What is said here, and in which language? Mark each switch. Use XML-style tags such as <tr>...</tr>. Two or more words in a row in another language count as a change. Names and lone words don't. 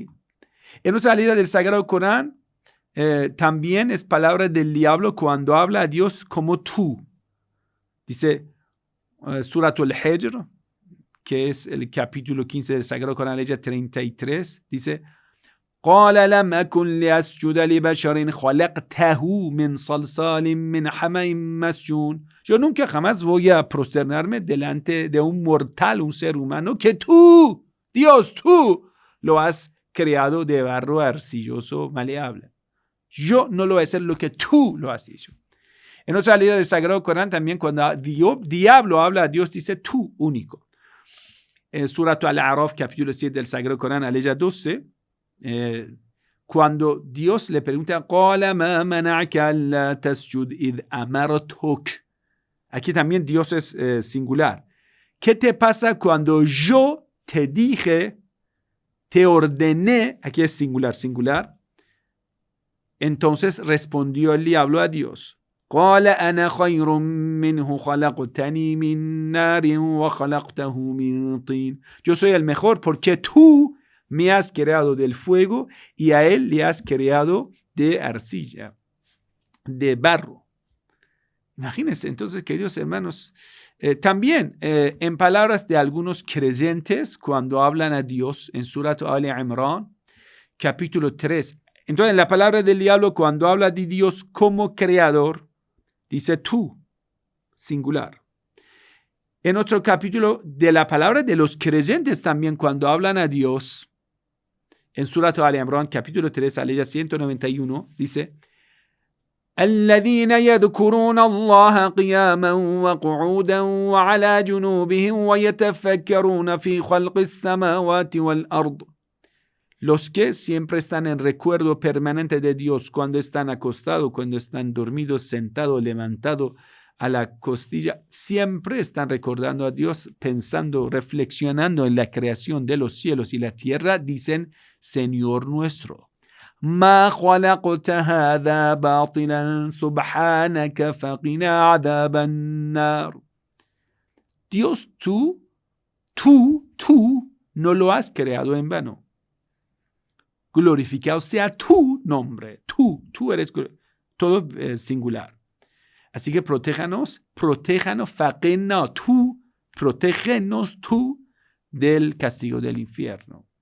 <es>En otra salida del Sagrado Corán, también es palabra del diablo cuando habla a Dios como tú. Dice, Surat Al-Hijr, que es el capítulo 15 del Sagrado Corán, ley 33, dice,</es> <ar>قال لم أكن لأسجد لبشر خلقته من صلصال من حمأ مسنون.</ar> <es>Yo nunca jamás voy a prosternarme delante de un mortal, un ser humano, que tú, Dios, tú lo has creado de barro arcilloso maleable. Yo no lo voy a hacer lo que tú lo has hecho. En otra línea del Sagrado Corán también cuando diablo habla a Dios dice tú único. Surat Al-A'raf, capítulo 7 del Sagrado Corán, aleya 12, cuando Dios le pregunta,</es> <ar>قَالَ مَا مَنَعَكَ أَلَّا تَسْجُدْ إِذْ أَمَرْتُكَ.</ar> <es>Aquí también Dios es singular. ¿Qué te pasa cuando yo te dije, te ordené? Aquí es singular. Entonces respondió el diablo a Dios.</es> <ar>قال أنا خير منه خلقتني من نار وخلقته من طين.</ar> <es>Yo soy el mejor porque tú me has creado del fuego y a él le has creado de arcilla, de barro. Imagínense entonces, queridos hermanos, también en palabras de algunos creyentes cuando hablan a Dios en Surat Al-Imran, capítulo 3. Entonces, en la palabra del diablo, cuando habla de Dios como creador, dice tú, singular. En otro capítulo de la palabra de los creyentes también, cuando hablan a Dios, en Surat Al-Imran, capítulo 3, aleya 191, dice,</es> <ar>الذين يذكرون الله قياما وقعودا وعلى جنوبهم ويتفكرون في خلق السماوات والأرض.</ar> <es>Los que siempre están en recuerdo permanente de Dios cuando están acostados, cuando están dormidos, sentados, levantados a la costilla, siempre están recordando a Dios, pensando, reflexionando en la creación de los cielos y la tierra, dicen, Señor nuestro.</es> <ar>ما خلقت هذا باطلا سبحانك فقنا عذاب النار.</ar> <es>Dios, tú no lo has creado en vano. Glorificado sea tu nombre. Tú eres todo singular. Así que protéjanos, faqina, protégenos tú del castigo del infierno.</es>